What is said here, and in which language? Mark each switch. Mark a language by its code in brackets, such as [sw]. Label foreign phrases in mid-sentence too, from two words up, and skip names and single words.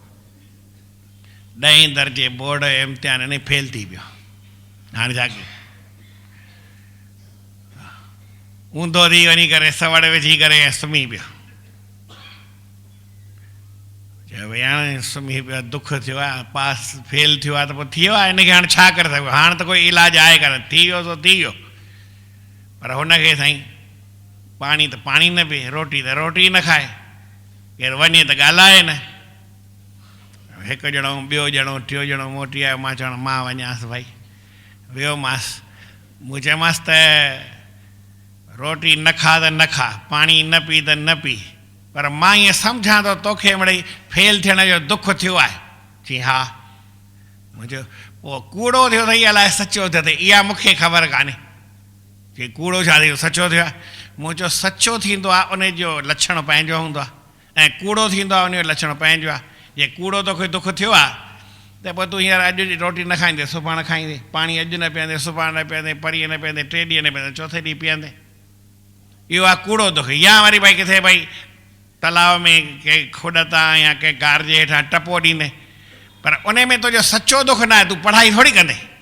[sd] 10हीं दर्जे बोर्ड इम्तिहान में फेल थी पियो हाणे छा कयूं ऊंधो थी वञी करे सवड़ विझी करे सुम्ही पियो चयो भई हाणे सुम्ही पियो दुख थियो आहे पास फेल थियो आहे त पोइ थियो आहे हिनखे हाणे छा करे सघिबो हाणे त कोई इलाजु आहे कान थी वियो सो थी वियो पर हुनखे साईं पाणी त पाणी न पीए रोटी त रोटी न खाए केरु वञे त ॻाल्हाए न हिकु ॼणो ॿियो ॼणो टियों ॼणो मोटी आयो मां चवणु मां वञांसि भाई वियोमांसि मूं चयोमांसि त रोटी न खा त न खा पाणी न पी त न पी पर मां ईअं सम्झां थो तोखे मिड़ई फेल थियण जो दुख थियो आहे चई हा मुंहिंजो पोइ कूड़ो थियो अथई अलाए सचो थियो अथई इहा मूंखे ख़बर कान्हे चई कूड़ो छा थियो सचो थियो आहे मूं चयो सचो थींदो आहे उनजो लक्षण पंहिंजो हूंदो आहे ऐं कूड़ो थींदो आहे उनजो लक्षण पंहिंजो आहे जे कूड़ो तोखे दुख थियो आहे त पोइ तूं हींअर अॼु जी रोटी न खाईंदे सुभाणे खाईंदे पाणी अॼु न पीअंदे सुभाणे न पीअंदे परीहं न पीअंदे 3 ॾींहं न पीअंदे चौथे ॾींहुं पीअंदे इहो आहे कूड़ो दुख या वरी भई किथे भई तलाव में कंहिं खुॾ तां या कंहिं कार जे हेठां टपो ॾींदे पर उन में तुंहिंजो सचो दुख न आहे तूं पढ़ाई थोरी कंदे